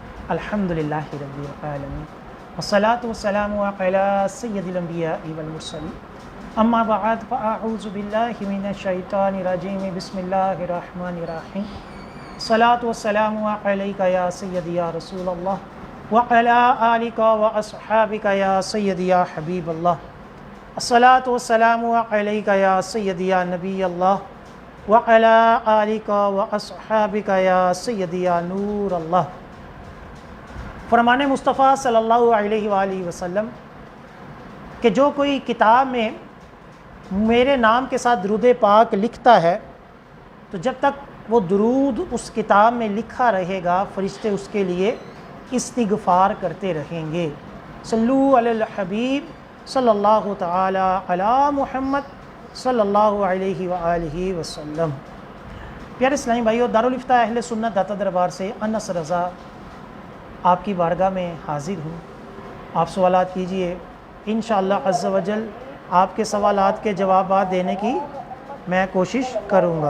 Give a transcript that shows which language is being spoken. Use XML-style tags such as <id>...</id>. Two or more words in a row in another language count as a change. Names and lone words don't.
<ar>الحمد لله رب العالمين والصلاة والسلام على سيد الأنبياء والمرسلين أما بعد فأعوذ بالله من الشيطان الرجيم بسم الله الرحمن الرحيم الصلاة والسلام عليك يا سيدي يا رسول الله وعلى آلك وأصحابك يا سيدي يا حبيب الله الصلاة والسلام عليك يا سيدي يا نبي الله وعلى آلك وأصحابك يا سيدي يا نور الله.</ar> <ur>فرمانِ مصطفیٰ</ur> <ar>صلى الله عليه وسلم</ar> <ur>کہ جو کوئی کتاب میں میرے نام کے ساتھ درود پاک لکھتا ہے تو جب تک وہ درود اس کتاب میں لکھا رہے گا فرشتے اس کے لیے استغفار کرتے رہیں گے.</ur> <ar>صلوا على الحبيب صلى الله تعالى على محمد صلى الله عليه وآله وسلم.</ar> <ur>پیارے اسلامی بھائیو، دار الافتاء اہلسنت داتا دربار سے انس رضا آپ کی بارگاہ میں حاضر ہوں. آپ سوالات کیجیے، ان شاء اللہ</ur> <ar>عز وجل</ar> <ur>آپ کے سوالات کے جواب دینے کی میں کوشش کروں گا.</ur>